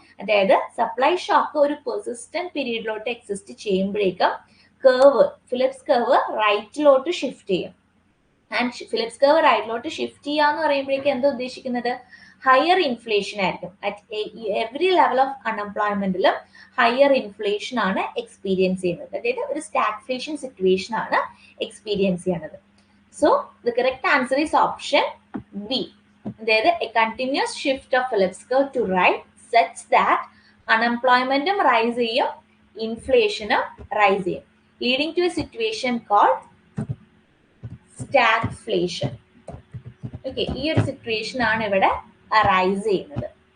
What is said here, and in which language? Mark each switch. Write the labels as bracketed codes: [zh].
[ml] അതായത് supply shock ഒരു persistent പീരീഡിലോട്ട് exist ചെയ്യുമ്പോഴേക്കും ഫിലിപ്സ് കർവ് റൈറ്റിലോട്ട് ഷിഫ്റ്റ് ചെയ്യും. ആൻഡ് ഫിലിപ്സ് കർവ് റൈറ്റിലോട്ട് ഷിഫ്റ്റ് ചെയ്യാന്ന് പറയുമ്പോഴേക്കും എന്താ ഉദ്ദേശിക്കുന്നത്? ഹയർ ഇൻഫ്ലേഷൻ ആയിരിക്കും. [en] at every level of [ml] അൺഎംപ്ലോയ്മെന്റിലും higher inflation ആണ് എക്സ്പീരിയൻസ് ചെയ്യുന്നത്. അതായത് ഒരു സ്റ്റാഗ്ഫ്ലേഷൻ സിറ്റുവേഷൻ ആണ് എക്സ്പീരിയൻസ് ചെയ്യുന്നത്. [en] So the correct answer is option B. There a continuous shift of Phillips curve to right such that unemployment rise [ml] ചെയ്യും, [en] inflation rise ചെയ്യും, leading to a situation called stagflation. [ml] Okay, ഈ ഒരു situation ആണ് ഇവിടെ arise ചെയ്യുന്നത്.